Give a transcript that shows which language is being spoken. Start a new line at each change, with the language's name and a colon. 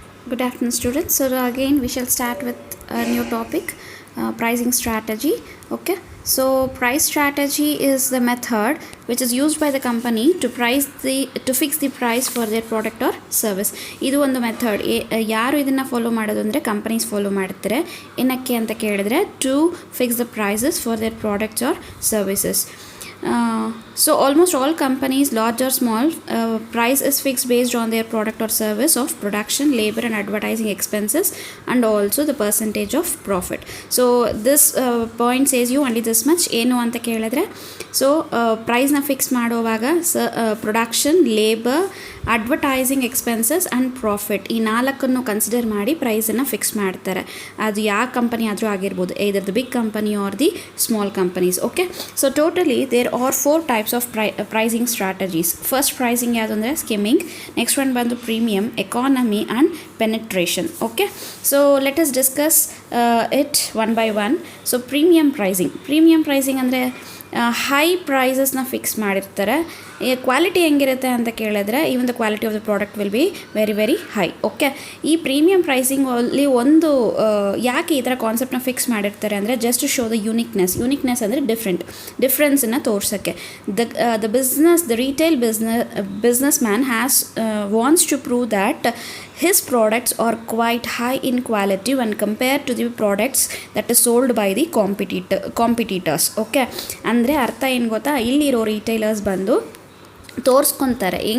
English: Good afternoon, students. So again, we shall start with a new topic, pricing strategy. Okay. So price strategy is the method which is used by the company to fix the price for their product or service.
Kannada: ಇದು ಒಂದು method ಯಾರು ಇದನ್ನು follow ಮಾಡೋದು ಅಂದರೆ companies follow ಮಾಡ್ತಾರೆ. ಏನಕ್ಕೆ ಅಂತ ಕೇಳಿದ್ರೆ
English: To fix the prices for their products or services. So almost all companies, large or small, price is fixed based on their product or service of production, labor and advertising expenses, and also the percentage of profit. So this point says you only this much.
Kannada: ಏನು ಅಂತ ಕೇಳಿದ್ರೆ so ಪ್ರೈಸ್ನ fix ಮಾಡುವಾಗ production, labour, advertising expenses and profit ಈ ನಾಲ್ಕನ್ನು consider ಮಾಡಿ ಪ್ರೈಸನ್ನು fix ಮಾಡ್ತಾರೆ. ಅದು ಯಾವ company ಆದರೂ ಆಗಿರ್ಬೋದು,
English: either the big company or the small companies. Okay, so totally there are 4 types of pricing strategies. First pricing
Kannada: ಯಾವುದು ಅಂದರೆ
English: skimming, next one ಬಂದು premium, economy and penetration. Okay, so let us discuss it one by one.
Kannada: So premium pricing ಅಂದರೆ high ಪ್ರೈಸಸ್ನ fix ಮಾಡಿರ್ತಾರೆ. Quality ಹೆಂಗಿರುತ್ತೆ ಅಂತ ಕೇಳಿದ್ರೆ
English: Even the quality of the product will be very very high.
Kannada: Okay, ಈ premium ಪ್ರೈಸಿಂಗಲ್ಲಿ ಒಂದು ಯಾಕೆ ಈ ಥರ ಕಾನ್ಸೆಪ್ಟನ್ನ ಫಿಕ್ಸ್ ಮಾಡಿರ್ತಾರೆ ಅಂದರೆ
English: just to show the uniqueness
Kannada: ಅಂದರೆ ಡಿಫ್ರೆನ್ಸನ್ನು ತೋರ್ಸೋಕ್ಕೆ.
English: The retail businessman wants to prove that his products are quite high in quality when compared to the products that is sold by the competitors.
Kannada: Okay, ಅಂದರೆ ಅರ್ಥ ಏನು ಗೊತ್ತಾ, ಇಲ್ಲಿರೋ retailers ಬಂದು ತೋರಿಸ್ಕೊತಾರೆ.